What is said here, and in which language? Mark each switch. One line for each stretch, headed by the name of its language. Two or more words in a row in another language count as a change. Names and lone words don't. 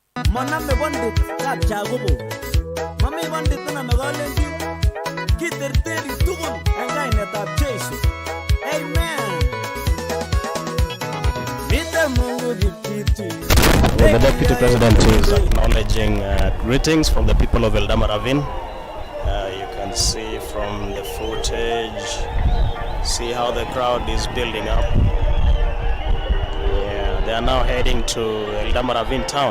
Kalenjin: Maname bandit Gachagua. Mami bandit na magalenji. Kiterteri tukul engainetab Gishu. Amen. Mite Mungu dipiti.
English: Well, the Deputy President is acknowledging greetings from the people of ELdama Ravine. You can see from the footage, see how the crowd is building up. Yeah, they are now heading to ELdama Ravine town.